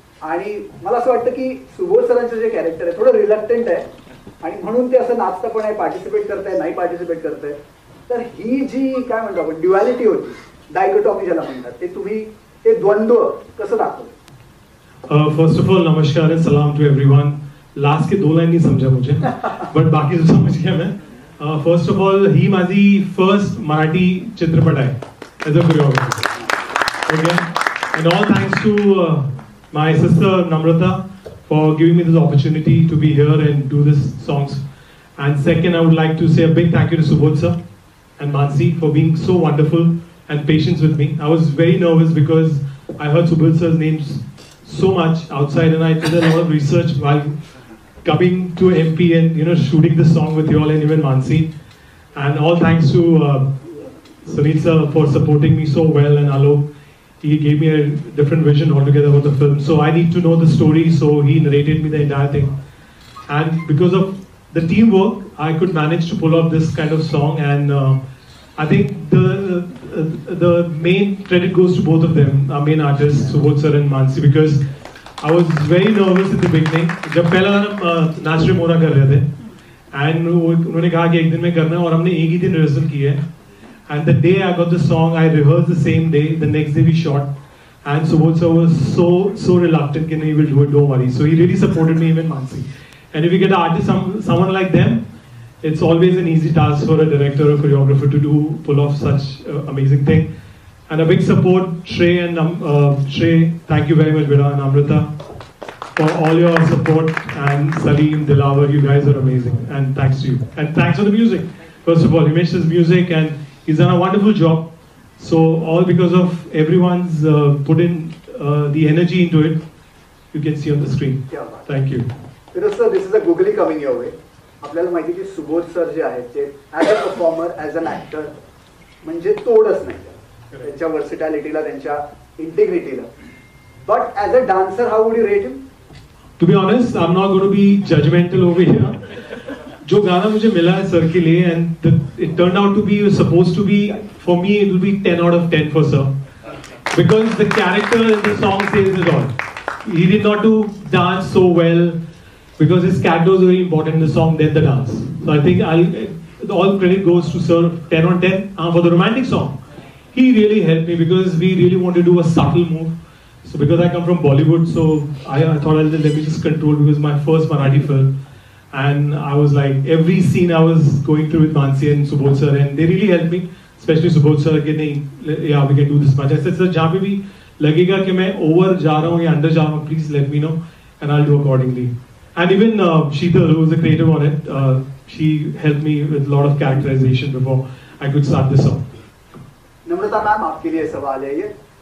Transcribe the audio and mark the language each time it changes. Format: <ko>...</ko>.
<mr>आणि मला असं वाटतं की सुबोध सरांचं जे कॅरेक्टर आहे थोडं रिलक्टंट आहे आणि म्हणून ते असं नाचतं पण आहे, पार्टिसिपेट करताय नाही पार्टिसिपेट करताय. तर ही जी काय म्हणतो आपण ड्युअलिटी होती, डायकोटॉमी ज्याला म्हणतात, ते तुम्ही ते द्वंद्व कसं दाखवलं?</mr> <en>First of all नमस्कार and सलाम to everyone.</en> <hi>लास्ट के 2 लाइन नहीं समझा मुझे, बट बाकी तो समझ गया मैं.</hi> <en>first of all</en> <mr>ही माझी</mr> <en>first</en> <mr>मराठी चित्रपट आहे</mr> <en>As a choreographer. Okay, and all thanks to my sister Namrata for giving me this opportunity to be here and do this songs. And second, I would like to say a big thank you to Subodh sir and Mansi for being so wonderful and patient with me. I was very nervous because I heard Subodh sir's names so much outside, and I did a lot of research while coming to MP and shooting this song with you all and even Mansi. And all thanks to Sunit sir for supporting me so well, and Alok. He gave me a different vision altogether about the film. So I need to know the story, so he narrated me the entire thing. And because of the teamwork, I could manage to pull off this kind of song. And I think the main credit goes to both of them, our main artists, Subodh sir and Mansi, because I was very nervous at the beginning.</en> <hi>जब पहला गाना नाच रे मोरा कर रहे थे, and उन्होंने कहा कि एक दिन में करना है, और हमने एक ही दिन रिहर्सल की है.</hi> <en>And the day I got the song, I rehearsed the same day. The next day we shot, and Subodh sir was so reluctant. Can we will do it? Don't worry. So he really supported me, even Mansi. And if you get an artist, someone like them, it's always an easy task for a director or choreographer to pull off such amazing thing. And a big support, Shrey and Shrey. Thank you very much, Vida and Amrita, for all your support. And Salim, Dilawar, you guys are amazing. And thanks to you. And thanks for the music. First of all, he made this music and he's done a wonderful job. So all because of everyone's put in the energy into it, you can see on the screen. Thank you. Sir, this is a googly coming your way.</en> <mr>आपल्याला माहिती की Subodh sir जे आहेत ते as a performer, as an actor म्हणजे तोडच नाही त्यांच्या वर्सिटॅलिटीला, त्यांच्या इंटिग्रिटीला.</mr> <en>But as a dancer, how would you rate him? To be honest, I'm not going to be judgmental over here.</en> <hi>जो गाना मुझे मिला है सर के लिए,</hi> <en>and it turned out to be supposed to be, for me it will be 10 out of 10 for sir, because the character in the song says it all. He did not do dance so well because his character was very important in the song than the dance. So I think all credit goes to sir. 10 on 10. For the romantic song, he really helped me because we really want to do a subtle move. So because I come from Bollywood, so I thought let me just control, because my first Marathi film. And I was like, every scene I was going through with Mansi and Subodh sir, and they really helped me, especially Subodh sir,</en> <hi>कि नहीं,</hi> <en>yeah, we can do this much. I said, sir,</en> <hi>जहाँ पे भी लगेगा कि मैं</hi> <en>over</en> <hi>जा रहा हूँ या</hi> <en>under</en> <hi>जा रहा हूँ,</hi> <en>please let me know, and I'll do accordingly. And even Sheetal, who was the creative on it, she helped me with a lot of characterization before I could start this song.</en> <hi>Namrata ma'am, आपके लिए सवाल है ये.</hi>